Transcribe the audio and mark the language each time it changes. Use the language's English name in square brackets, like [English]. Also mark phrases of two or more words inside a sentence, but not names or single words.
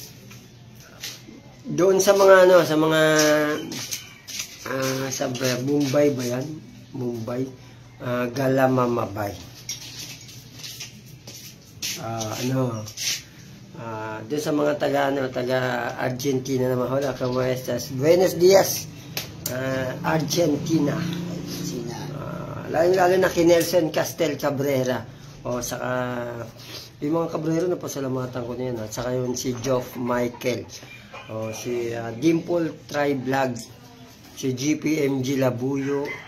[Filipino] Doon sa mga ano, sa mga sa Mumbai ba yan? Mumbai. Galamamabay. Doon sa mga taga Argentina naman, [Spanish] hola, como estas? Buenos dias, Argentina. [Filipino] Sina. Lalo na kay Nelson Castel Cabrera. Saka yung mga Cabrera na pasalamatan ko niyan. At saka yun si Geoff Michael. Si Dimple Try Vlog. Si GPMG Labuyo.